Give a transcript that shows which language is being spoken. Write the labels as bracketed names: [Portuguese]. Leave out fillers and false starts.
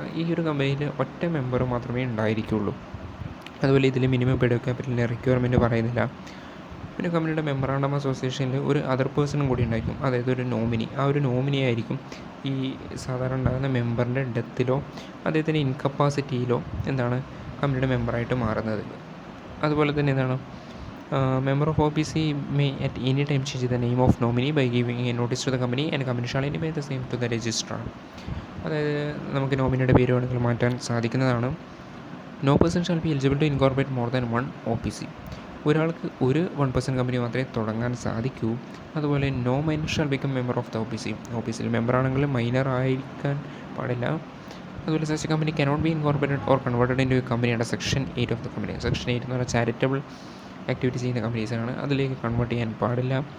[Malayalam] ഈ ഒരു കമ്പനിയിൽ ഒറ്റ മെമ്പർ മാത്രമേ ഉണ്ടായിരിക്കുള്ളൂ. അതുപോലെ ഇതിൽ മിനിമം പെയ്ഡ് ക്യാപിറ്റലിൻ്റെ റിക്വയർമെൻറ്റ് പറയുന്നില്ല. പിന്നെ കമ്പനിയുടെ മെമ്മറാണ്ടം അസോസിയേഷനിൽ ഒരു അതർ പേഴ്സണും കൂടി ഉണ്ടായിരിക്കും, അതായത് ഒരു നോമിനി. ആ ഒരു നോമിനി ആയിരിക്കും ഈ സാധാരണ ഉണ്ടാകുന്ന മെമ്പറിൻ്റെ ഡെത്തിലോ അദ്ദേഹത്തിൻ്റെ ഇൻകപ്പാസിറ്റിയിലോ കമ്പനിയുടെ മെമ്പറായിട്ട് മാറുന്നത്. അതുപോലെ തന്നെ [English] member of OPC may at any time change the name of nominee by giving a notice to the company and company shall intimate the same to the registrar. [Malayalam] അതായത് നമുക്ക് നോമിനിയുടെ പേര് വേണമെങ്കിൽ മാറ്റാൻ സാധിക്കുന്നതാണ്. [English] No person shall be eligible to incorporate more than one OPC. [Malayalam] ഒരാൾക്ക് ഒരു 1% company മാത്രമേ തുടങ്ങാൻ സാധിക്കൂ. അതുപോലെ [English] no minor shall become member of the [Malayalam] O P സിയിൽ മെമ്പറാണെങ്കിൽ മൈനർ ആയിരിക്കാൻ പാടില്ല. അതുപോലെ [English] Such company cannot be incorporated or converted into company under section 8 of the company. [Malayalam] Section 8 എന്ന് പറഞ്ഞാൽ ചാരിറ്റബിൾ ആക്ടിവിറ്റി ചെയ്യുന്ന കമ്പനീസാണ്, അതിലേക്ക് കൺവേർട്ട് ചെയ്യാൻ പാടില്ല.